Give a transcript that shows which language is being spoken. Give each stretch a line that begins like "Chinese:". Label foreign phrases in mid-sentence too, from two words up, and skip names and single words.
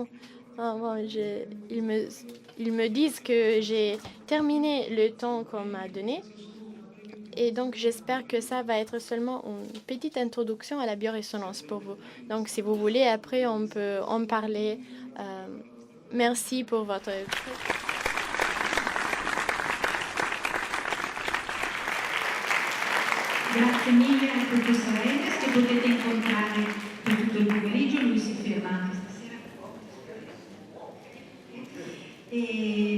French: Ils me disent que j'ai terminé le temps qu'on m'a donné. Et donc, j'espère que ça va être seulement une petite introduction à la biorésonance pour vous. Donc, si vous voulez, après, on peut en parler. Merci pour votre...
Italian: Grazie mille al professor Edes, che potete incontrare per tutto il pomeriggio, lui si ferma anche stasera.